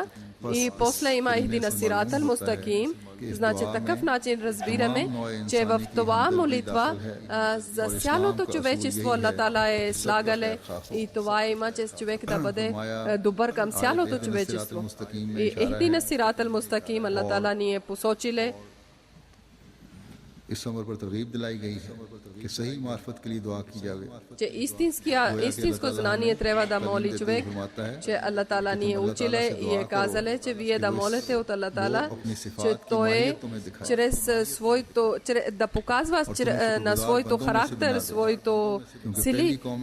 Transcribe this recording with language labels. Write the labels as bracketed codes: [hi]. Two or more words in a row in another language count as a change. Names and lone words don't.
[bg] И после има [ar] اهدنا الصراط المستقيم. [bg] Значи такъв начин разбираме, че в това молитва за цялото човечество Аллах Таала е слагале и това има, че човек да бъде добър към цялото човечество. И [ar] اهدنا الصراط المستقيم [bg] Аллах Таала ни е посочиле. [ur] اس عمر پر ترغیب دلائی گئی ہے کہ صحیح معرفت کے لیے دعا کی جاوے. [bg] че истинско знание трябва да моли човек, че Аллах Таала ни е училе и е казале, че вие да молите от Аллах Таала, че той чрез своето, да показва на своето характер, своето сили